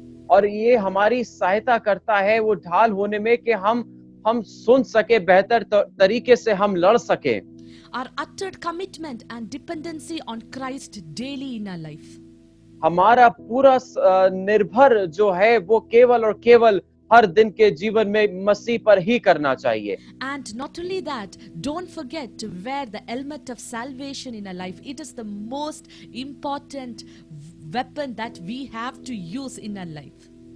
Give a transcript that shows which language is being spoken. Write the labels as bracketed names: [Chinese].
[Hindi] और ये हमारी सहायता करता है वो ढाल होने में कि हम सुन सके, बेहतर तरीके से हम लड़ सके. [English] Our uttered commitment and dependency on Christ daily in our life. [Hindi] हमारा पूरा निर्भर जो है वो केवल और केवल हर दिन के जीवन में मसीह पर ही करना चाहिए. [English] And not only that, don't forget to wear the helmet of salvation in our life. It is the most important weapon that we have to use in our life.